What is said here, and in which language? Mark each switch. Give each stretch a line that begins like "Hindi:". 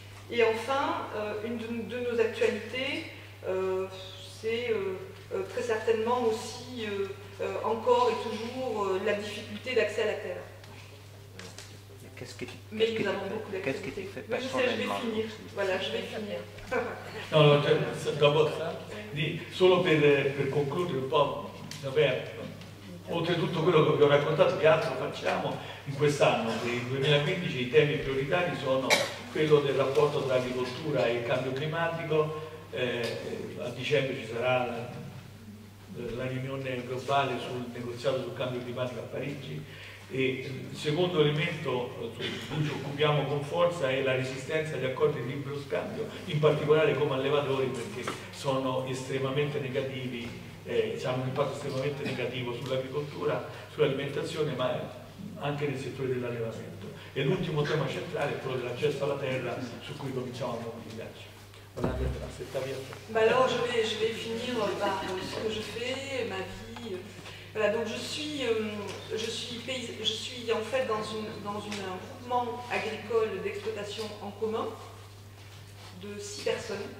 French: Et enfin, une de nos actualités, c'est très certainement aussi encore et toujours la difficulté d'accès à la terre. Mais nous avons beaucoup d'activités. Mais je sais, je vais finir. Voilà, je vais finir.
Italian: No, dopo, solo per concludere un po', vabbè, oltre a tutto quello che vi ho raccontato, che altro facciamo in quest'anno? Per il 2015 i temi prioritari sono quello del rapporto tra agricoltura e il cambio climatico. A dicembre ci sarà la riunione globale sul negoziato sul cambio climatico a Parigi. E il secondo elemento su cui ci occupiamo con forza è la resistenza agli accordi di libero scambio, in particolare come allevatori, perché sono estremamente negativi, hanno un impatto estremamente negativo sull'agricoltura, sull'alimentazione, ma anche nel settore dell'allevamento. E l'ultimo tema centrale è quello dell'accesso alla terra, su cui cominciamo a mobilizzarci.
French: Bah alors je vais finir par ce que je fais, ma vie. Voilà, donc je suis en fait dans un groupement agricole d'exploitation en commun de 6 personnes.